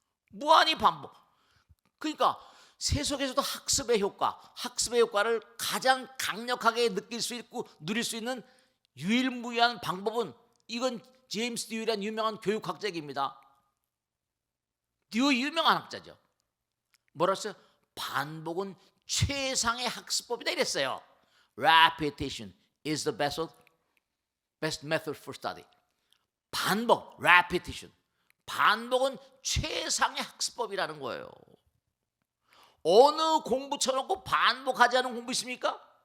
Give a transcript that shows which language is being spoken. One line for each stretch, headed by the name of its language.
Korean: 무한히 반복. 그러니까 세속에서도 학습의 효과를 가장 강력하게 느낄 수 있고 누릴 수 있는 유일무이한 방법은, 이건 제임스 듀이라는 유명한 교육학자입니다. 듀이 유명한 학자죠. 뭐라 했어요? 반복은 최상의 학습법이다 이랬어요.
English: Repetition is the best method for study.
Korean: 반복, repetition. 반복은 최상의 학습법이라는 거예요. 어느 공부 쳐놓고 반복하지 않은 공부 있습니까?